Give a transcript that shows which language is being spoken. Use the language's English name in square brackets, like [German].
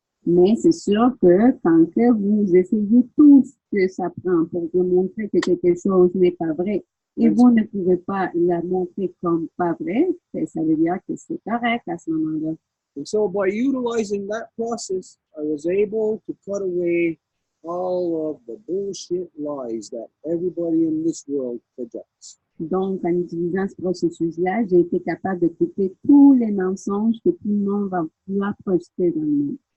[French] Mais c'est sûr que quand que vous essayez tout ce que ça prend pour démontrer que quelque chose n'est pas vrai, et vous ne pouvez pas la montrer comme pas vrai, ça veut dire que c'est correct à ce moment-là. [English] And so by utilizing that process, I was able to cut away all of the bullshit lies that everybody in this world projects. [French] Donc, en utilisant ce processus-là, j'ai été capable de couper tous les mensonges que tout le monde va vouloir projeter dans le monde.